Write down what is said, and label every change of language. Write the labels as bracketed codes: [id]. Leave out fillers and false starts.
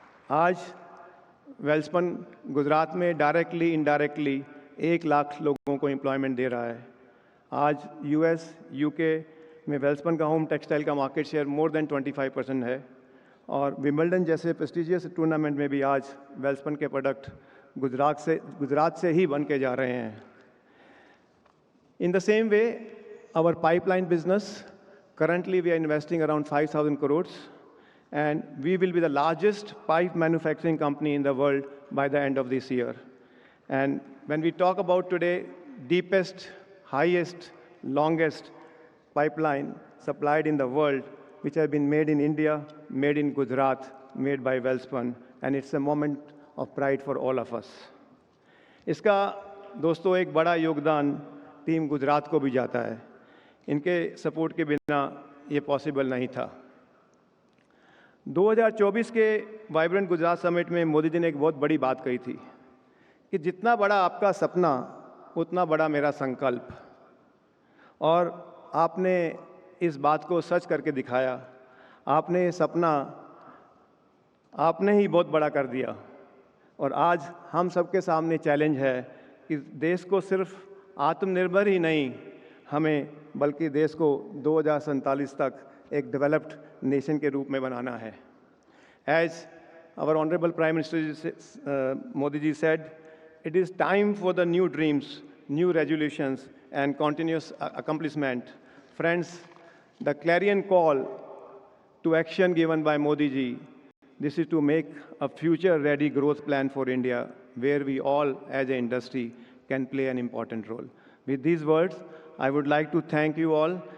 [hi] आज वेल्सपन गुजरात में directly indirectly 1 lakh लोगों को एम्प्लॉयमेंट दे रहा है. आज US, UK में वेल्सपन का होम टेक्सटाइल का मार्केट शेयर मोर देन 25% है. और विंबलडन जैसे प्रेस्टिजियस टूर्नामेंट में भी आज वेल्सपन के प्रोडक्ट गुजरात से ही बन के जा रहे हैं. [en] In the same way, our pipeline business, currently we are investing around 5,000 crores and we will be the largest pipe manufacturing company in the world by the end of this year. And when we talk about today, deepest, highest, longest pipeline supplied in the world, which have been made in India, made in Gujarat, made by Welspun, and it's a moment of pride for all of us. [hi] इसका दोस्तों एक बड़ा योगदान team Gujarat को भी जाता है. इनके सपोर्ट के बिना ये पॉसिबल नहीं था. 2024 के वाइब्रेंट गुजरात समिट में मोदी जी ने एक बहुत बड़ी बात कही थी कि जितना बड़ा आपका सपना उतना बड़ा मेरा संकल्प. और आपने इस बात को सच करके दिखाया. आपने ये सपना आपने ही बहुत बड़ा कर दिया. और आज हम सबके सामने चैलेंज है कि देश को सिर्फ आत्मनिर्भर ही नहीं, हमें बल्कि देश को 2047 तक एक डेवलप्ड नेशन के रूप में बनाना है. [en] As our honourable prime minister Modi ji said, it is time for the new dreams, new resolutions and continuous accomplishment. Friends, the clarion call to action given by Modi ji, this is to make a future-ready growth plan for India, where we all, as an industry, can play an important role. With these words, I would like to thank you all.